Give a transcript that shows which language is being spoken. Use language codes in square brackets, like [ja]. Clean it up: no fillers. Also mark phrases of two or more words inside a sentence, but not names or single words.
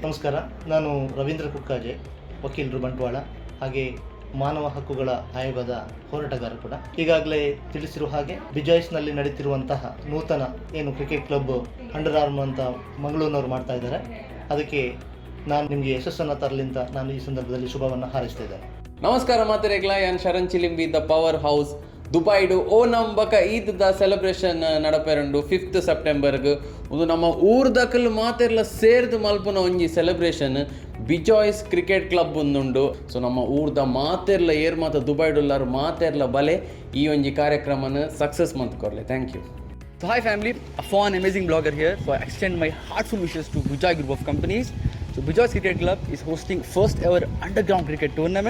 [kn] ನಮಸ್ಕಾರ, ನಾನು ರವೀಂದ್ರ ಕುಕ್ಕಾಜೆ, ವಕೀಲರು, ಬಂಟ್ವಾಳ, ಹಾಗೆ ಮಾನವ ಹಕ್ಕುಗಳ ಆಯೋಗದ ಹೋರಾಟಗಾರ ಕೂಡ. ಈಗಾಗಲೇ ತಿಳಿಸಿರುವ ಹಾಗೆ ಬಿಜಾಯ್ಸ್ನಲ್ಲಿ ನಡೀತಿರುವಂತಹ ನೂತನ ಏನು [en] cricket club under arm [kn] ಅಂತ ಮಂಗಳೂರಿನವರು ಮಾಡ್ತಾ ಇದ್ದಾರೆ, ಅದಕ್ಕೆ ನಾನು ನಿಮಗೆ ಯಶಸ್ಸನ್ನು ತರಲಿ ಅಂತ ನಾನು ಈ ಸಂದರ್ಭದಲ್ಲಿ ಶುಭವನ್ನು ಹಾರೈಸ್ತಾ ಇದ್ದೇನೆ. [tcy] ನಮಸ್ಕಾರ ಮಾತರೆಗ್ಲ, ಯಾನ್ ಶರಣ್ ಚಿಲಿಂಬಿ ದ ಪವರ್ ಹೌಸ್ ದುಬೈಡು ಓಣಂ ಬಕ ಈದ್ ದ ಸೆಲೆಬ್ರೇಷನ್ ನಡಪೆರಂಡು 5th ಸೆಪ್ಟೆಂಬರ್ಗ್ ಒಂದು ನಮ್ಮ ಊರ್ದಕಲ್ ಮಾತೆರ್ಲ ಸೇರ್ದು ಮಲ್ಪುನ ಒಂಜಿ ಸೆಲೆಬ್ರೇಷನ್ ಬಿಜಾಯ್ಸ್ ಕ್ರಿಕೆಟ್ ಕ್ಲಬ್ ಒಂದುಂಡು. ಸೊ ನಮ್ಮ ಊರ್ದ ಮಾತೆರ್ಲ ಏರ್ ಮಾತ ದುಬೈಡುಲ್ಲಾರು ಮಾತೆರ್ಲ ಬಲೆ ಈ ಒಂಜಿ ಕಾರ್ಯಕ್ರಮನ ಸಕ್ಸಸ್ ಮಂತ್ಕೊರ್ಲೆ. [en] thank you. So hi family, a fun amazing blogger here. So I extend my heartful wishes to Bijoy Group of Companies. So Bijoy's Cricket Club is hosting first ever underground cricket tournament